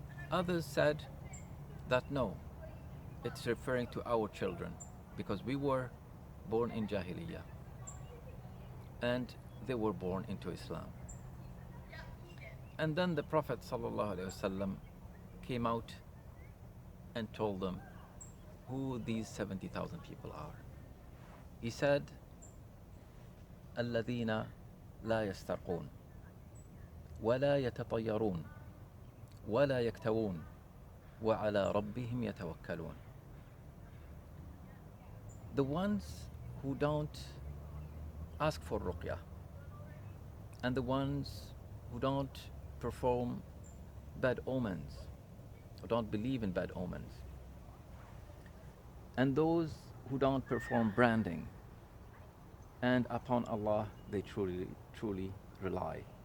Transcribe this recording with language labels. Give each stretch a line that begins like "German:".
English: Others said that no, it's referring to our children, because we were born in Jahiliyyah and they were born into Islam. And then the Prophet ﷺ came out and told them who these 70,000 people are. He said,
Arabic: الذين لا يسترقون ولا يتطيرون ولا يكتوون وعلى ربهم يتوكلون.
English: The ones who don't ask for ruqyah, and the ones who don't perform bad omens, who don't believe in bad omens, and those who don't perform branding, and upon Allah they truly rely.